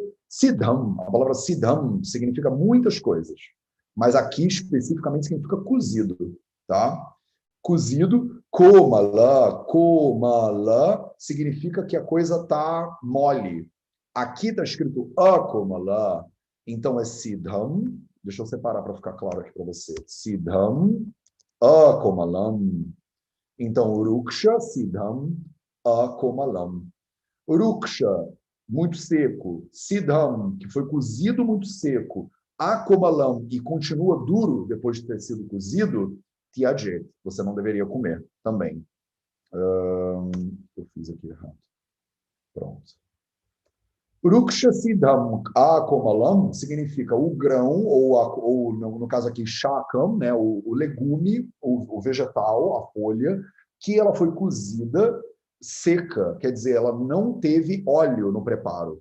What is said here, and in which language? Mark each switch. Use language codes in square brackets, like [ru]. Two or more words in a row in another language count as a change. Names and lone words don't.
[pt] Siddham, a palavra Siddham significa muitas coisas, mas aqui especificamente significa cozido, tá? Cozido, komala, komala significa que a coisa tá mole. Aqui está escrito akomala, então é Siddham. Deixa eu separar para ficar claro aqui para você. [sa] Siddham, akomalam. Então, Ruksha, Siddham, akomalam. Ruksha, [pt] muito seco, Siddham, que foi cozido muito seco, Akomalam, e continua duro depois de ter sido cozido, Tyajet, você não deveria comer também. Eu fiz aqui errado. Pronto. [sa] Ruksha Siddham Akomalam [pt] significa o grão, ou no caso aqui, Shakam, né, o legume, o vegetal, a folha, que ela foi cozida seca, quer dizer, ela não teve óleo no preparo.